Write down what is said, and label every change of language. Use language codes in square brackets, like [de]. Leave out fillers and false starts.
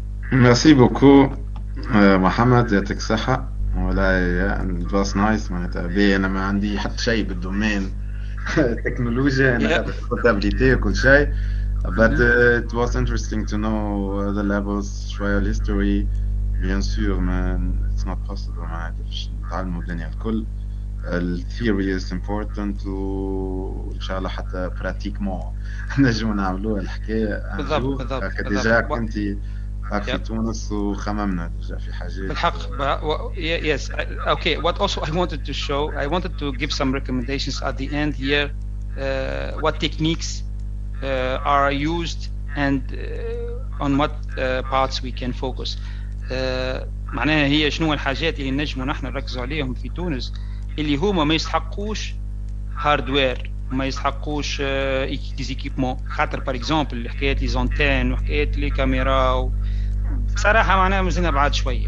[fr] Merci beaucoup [ar] محمد، يعطيك الصحة. ولا [en] it was nice [ar] معناتها. أنا ما عندي حتى شيء بالدومين التكنولوجيا، أنا خدمتابيليتي وكل شيء. [en] But it was interesting to know the levels, شوية history. [fr] Bien sûr, [en] man, it's not possible [ar] معناتها باش نتعلموا الدنيا الكل. الثيوري [en] is important [ar] وإن شاء الله حتى pratiquement نجموا نعملوها الحكاية. بالضبط. ديجا كنت في تونس وخممنا ديجا في حاجات. بالحق. [en] Yes. Okay. What also I wanted to show, I wanted to give some recommendations at the end here. What techniques are used and on what parts we can focus. [ar] معناها هي شنو الحاجات اللي نجموا نحن نركزوا عليهم في تونس، اللي هما ما يستحقوش هاردوير، ما يستحقوش ديزيكيبمون. خاطر بار اكزومبل حكايات لي زونتين وحكايات لي كاميرا بصراحه معناها مازلنا بعاد شويه.